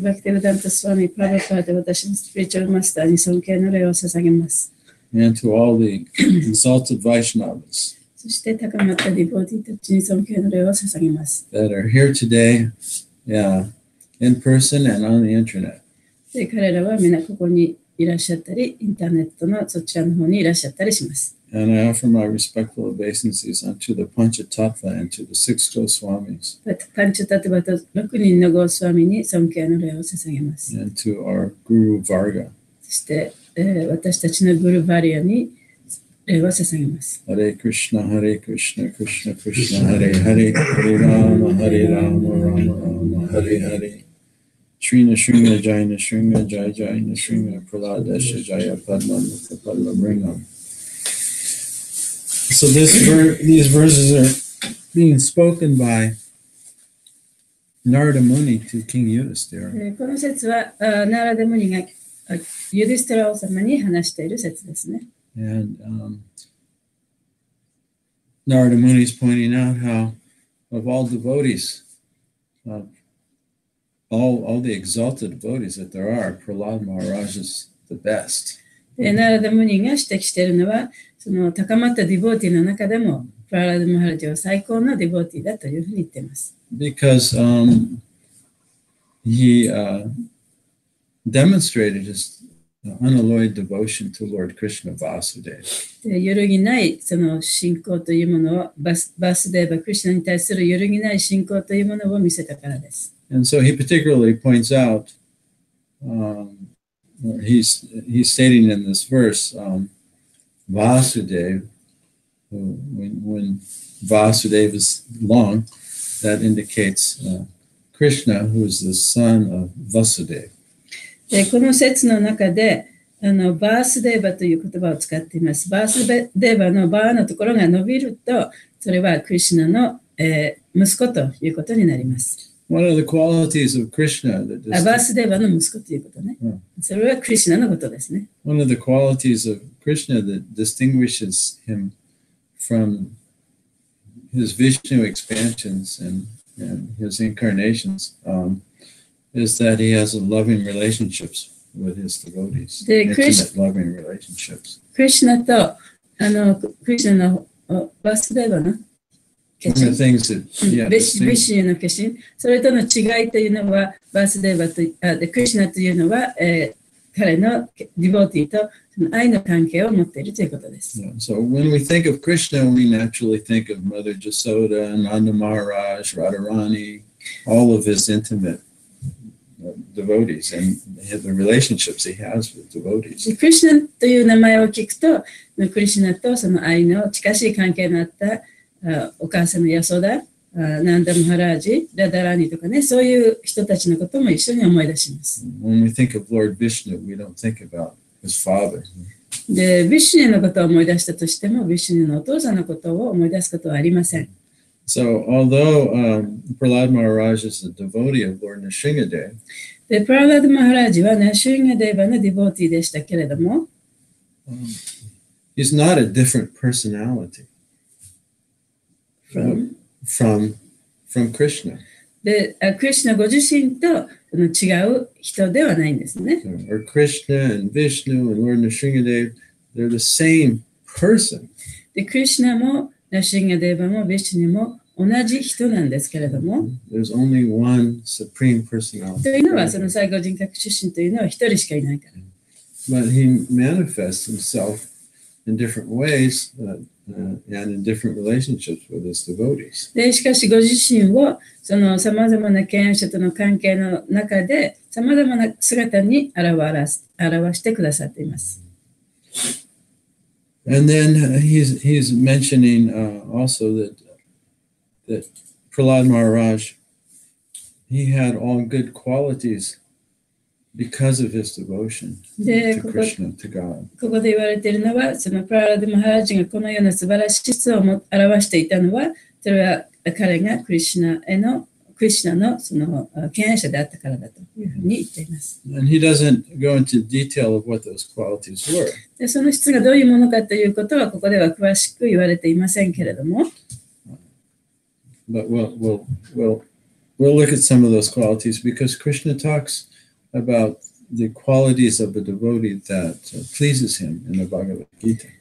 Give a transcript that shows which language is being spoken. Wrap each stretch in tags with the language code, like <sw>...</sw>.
<ja>Bhaktivedanta Swami Prabhupada 私のスピリチュアルマスターに尊敬の礼を捧げます。</ja> <en>And to all the exalted Vaishnavas</en> <ja>そして高まったディボーティたちに尊敬の礼を捧げます。</ja> <en>that are here today, in person and on the internet.</en> <ja>で彼らは皆ここにいらっしゃったり、インターネットのそちらの方にいらっしゃったりします。</ja> <en>And I offer my respectful obeisances unto the Panchatattva and to the six Goswamis.</en> <ja>パンチャタトゥバと6人のゴスワミに尊敬の礼を捧げます。</ja> <en>And to our Guru Varga.</en> <ja>そして、私たちのグルバリアに礼を捧げます。</ja> <sa>Hare Krishna, Krishna Krishna, Hare Hare, Hare Rama, Rama Rama, Hare Hare. Shrina Shrina Jayana Shrina Jaya Jayana Shrina Praladesha Jaya Padma Mukha Padma Bringam.</sa> <en>So these verses are being spoken by Narada Muni to King Yudhisthira.</en> <ja>この説はナーラダムニがユディステラ王様に話している説ですね。</ja> <en>And Narada Muni is pointing out how, of all devotees, all the exalted devotees that there are, Prahlad Maharaj is the best.</en> <ja>ナーラダムニが指摘しているのは、その高まったディボーティの中でも、プララダマハラジは最高のディボーティだというふうに言っています。</ja> <en>Because he demonstrated his unalloyed devotion to Lord Krishna Vasudeva.</en> <ja>揺るぎないその信仰というものを、バースデーバ・クリシュナに対する揺るぎない信仰というものを見せたからです。</ja> <en>And so he particularly points out, he's stating in this verse, Vasudeva, when Vasudeva is long, that indicates Krishna, who is the son of Vasudeva.</en> <ja>この説の中で、バースデーバという言葉を使っています。バースデーバのバーのところが伸びると、それはクリシュナの、息子ということになります。</ja> <en>One of the qualities of Krishna that</en> <ja>バースデーバの息子ということね。それはクリシュナのことですね。</ja> <en>One of the qualities of Krishna that distinguishes him from his Vishnu expansions and his incarnations is that he has loving relationships with his devotees. Intimate loving relationships.</en> <ja>クリシュナとクリシュナのバースデーバの化身、ビシュの化身、それとの違いというのは、バースデーバとクリシュナというのは、彼のディボーティーとその愛の関係を持っているということです。</ja> <en>So when we think of Krishna, we naturally think of Mother Jasoda, Nanda Maharaj, Radharani, all of his intimate devotees and the relationships he has with devotees.</en> <ja>クリシュナという名前を聞くと、クリシュナとその愛の近しい関係のあったお母さんのヤソダ、ナンダ・マハラージ、ラダラーニとかね、そういう人たちのことも一緒に思い出します。</ja> <en>When we think of Lord Vishnu, we don't think about his father.</en> <ja>で、ビシュニのことを思い出したとしても、ビシュニのお父さんのことを思い出すことはありません。</ja> <en>So, although Prahlad Maharaj is a devotee of Lord Nrsingadev,</en> <ja>で、プララダ・マハラージはナシュンガデーバのディボーティーでしたけれども、</ja> <en>he's not a different personality from Krishna.</en> <ja>で、クリシュナご自身と違う人ではないんですね。</ja> <en>Or Krishna and Vishnu and Lord Nrsingadev, they're the same person.</en> <ja>で、クリシュナもナシンガデーバもビシュニも同じ人なんですけれども、</ja> <en>There's only one supreme personality.</en> <ja>というのは、その最高人格出身というのは一人しかいないから。</ja> <en>But he manifests himself in different ways and in different relationships with his devotees.</en> <ja>で、しかしご自身をその様々な敬愛者との関係の中で様々な姿に表してくださっています。</ja> <en>And then he's mentioning also that Prahlad Maharaj, he had all good qualities because of his devotion to Krishna, to God.</en> <ja>ここで言われているのは、そのプララダ・マハラジがこのような素晴らしい質を表していたのは、それは彼がクリシュナのその敬愛者であったからだというふうに言っています。</ja> <en>And he doesn't go into detail of what those qualities were.</en> <ja>で、その質がどういうものかということはここでは詳しく言われていませんけれども、</ja> <en>But we'll look at some of those qualities because Krishna talks about the qualities of a devotee that pleases him in the Bhagavad Gita.</en>